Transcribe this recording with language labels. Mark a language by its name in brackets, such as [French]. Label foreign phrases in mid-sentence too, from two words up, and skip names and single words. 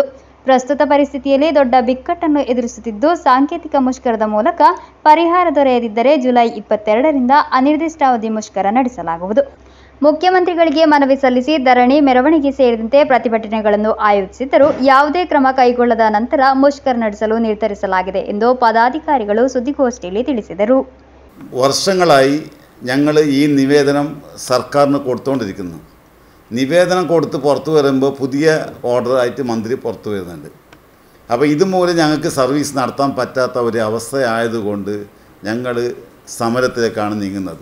[Kannada] ಪ್ರಸ್ತುತ ಪರಿಸ್ಥಿತಿಯಲ್ಲಿ ದೊಡ್ಡ ಬಿಕ್ಕಟ್ಟನ್ನು ಎದುರಿಸುತ್ತಿದ್ದು, ಸಾಂಕೇತಿಕ ಮುಷ್ಕರದ ಮೂಲಕ ಪರಿಹಾರ ದೊರೆಯದಿದ್ದರೆ ಜುಲೈ 22ರಿಂದ ಅನಿರ್ದಿಷ್ಟಾವಧಿ ಮುಷ್ಕರ ನಡೆಸಲಾಗುವುದು. ಮುಖ್ಯಮಂತ್ರಿಗಳಿಗೆ ಮನವಿ ಸಲ್ಲಿಸಿ ಧರಣಿ, ಮೆರವಣಿಗೆ ಸೇರಿದಂತೆ പ്രതിಭಟನೆಗಳನ್ನು ಆಯೋಜಿಸಿದ್ದರೂ ಯಾವುದೇ ಕ್ರಮ ಕೈಗೊಳ್ಳದ ನಂತರ ಮುಷ್ಕರ ನಡೆಸಲು ನಿರ್ಧರಿಸಲಾಗಿದೆ ಎಂದು [Malayalam] പദാധികാരികൾ സുദ്ദിഗോഷ്ഠിയിൽ [Kannada] ತಿಳಿಸಿದರು. [Malayalam] വർഷങ്ങളായി ഞങ്ങൾ ഈ നിവേദനം സർക്കാരിന് കൊടുത്തുകൊണ്ടിരിക്കുന്നു. നിവേദനം കൊടുത്ത് പുറത്തു വരുമ്പോൾ പുതിയ ഓർഡറായിട്ട് മന്ത്രി പുറത്തു വരുന്നുണ്ട്. അപ്പോൾ ഇതുമൂലം ഞങ്ങൾക്ക് സർവീസ് നടത്താൻ പറ്റാത്ത ഒരു അവസ്ഥയായതുകൊണ്ട് ഞങ്ങൾ സമരത്തിലേക്കാണ് നീങ്ങുന്നത്.